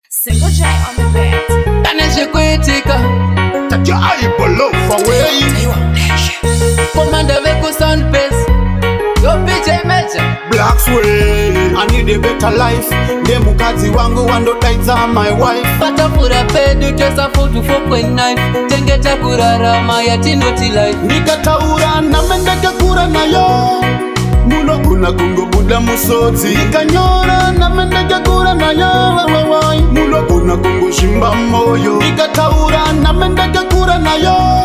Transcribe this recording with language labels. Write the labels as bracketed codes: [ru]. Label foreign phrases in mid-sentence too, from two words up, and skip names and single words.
[en] Single J on the beat. [sn] Pane zvekuitika. [en] Take your eyeball off away. [sn] Komanda veku [en] Sound Bass. Yo, P J Major. Black Sway, I need a better life. [sn] Nde mukadzi wangu wandodaidza [en] my wife. [sn] Patafura pedu toisa [en] forty-four point nine. [sn] Tenge takurarama yatinoti life. Ndikataura name ndakakura nayo. Munogona kungobuda musodzi. Ndikanyora name ndakakura nayo. Wai, wai, wai. Munogona kungozvimba moyo. Ndikataura name ndakakura nayo.